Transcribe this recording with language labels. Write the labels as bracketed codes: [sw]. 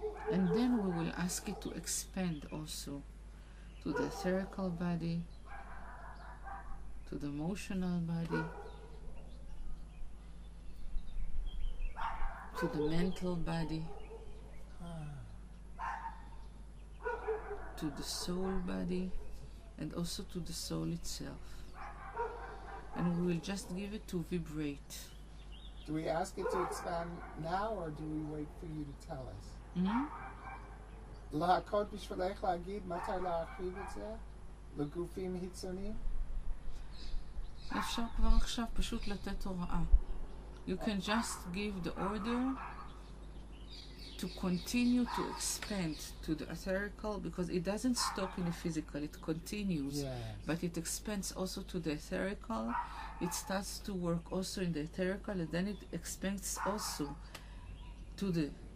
[en] And then we will ask it to expand also to the etherical body, to the emotional body, to the mental body, to the soul body, and also to the soul itself. And we will just give it to vibrate. Do we ask it to expand now, or do we wait for you to tell us? [he] להכות בשבילך להגיד מתי להרחיב את זה לגופים חיצוניים? אפשר כבר עכשיו פשוט לתת הוראה. [en] You can just give the order to continue to expand to the etherical, because it doesn't stop in the physical, it continues, but it expands also to the etherical. It starts to work also in the etherical, and then it expands also to the